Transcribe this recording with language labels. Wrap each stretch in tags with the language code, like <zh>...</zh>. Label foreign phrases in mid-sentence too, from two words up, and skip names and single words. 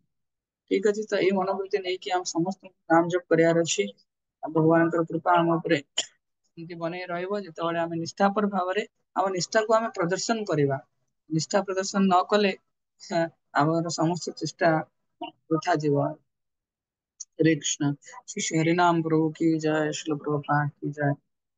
<or>ଠିକ ଅଛି, ତ ଏଇ ମନୋବୃତ୍ତି ନେଇକି ଆମେ ସମସ୍ତଙ୍କୁ ନାମ ଜପ କରିବାର ଅଛି। ଆଉ ଭଗବାନଙ୍କର କୃପା ଆମ ଉପରେ ଏମିତି ବନେଇ ରହିବ ଯେତେବେଳେ ଆମେ ନିଷ୍ଠାପର ଭାବରେ ଆମ ନିଷ୍ଠାକୁ ଆମେ ପ୍ରଦର୍ଶନ କରିବା। ନିଷ୍ଠା ପ୍ରଦର୍ଶନ ନ କଲେ ଆମର ସମସ୍ତ ଚେଷ୍ଟା ବୃଥା ଯିବ।</or> <hi>हरे कृष्ण। श्री हरि नाम प्रभु की जय, श्रील प्रभुपाद की जय।</hi>